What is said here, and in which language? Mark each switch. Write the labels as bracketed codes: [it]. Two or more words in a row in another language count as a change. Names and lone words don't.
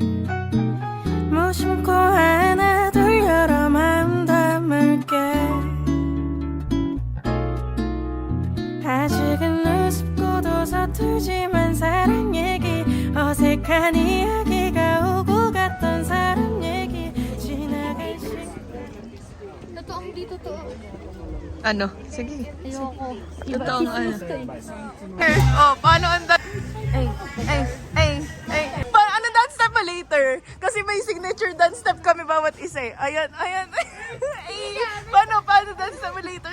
[ko] 무심코 하나 둘 여러 마음 담을게 아직은 우습고도 서툴지만 사랑 얘기 어색한 이야기가 오고 갔던 사람 얘기 지나갈 시간 [tl] Totoong di totoo. Ano? Sige. Ayoko. Totoong ano. Oh, paano ang dance? Ano [en] dance step [tl] pa later? Kasi may [en] signature dance step [tl] kami bawat isa eh. Ayan. Ay, paano [en] dance step [tl] pa later?